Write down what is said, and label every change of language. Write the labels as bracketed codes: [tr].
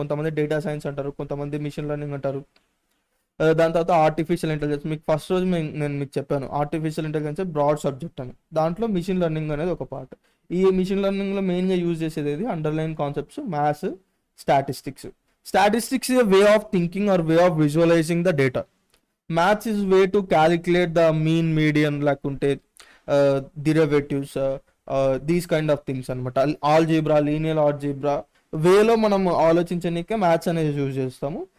[te] కొంతమంది data science అంటారు, కొంతమంది మిషన్ లెర్నింగ్ అంటారు. దాని తర్వాత ఆర్టిఫిషియల్ ఇంటెలిజెన్స్. మీకు ఫస్ట్ రోజు నేను మీకు చెప్పాను ఆర్టిఫిషియల్ ఇంటెలిజెన్స్ బ్రాడ్ సబ్జెక్ట్ అని, దాంట్లో మిషన్ లెర్నింగ్ అనేది ఒక పార్ట్. ఈ మిషన్ లెర్నింగ్లో మెయిన్గా యూజ్ చేసేది underline concepts, maths, statistics. [en] Statistics is a way of thinking or way of visualizing the data. Maths is way to calculate the mean, median, [te] లేకుంటే [en] derivatives, these kind of things [te] అనమాట. Algebra, linear algebra వేలో మనం ఆలోచించడానికే maths అనేది use చేస్తాము.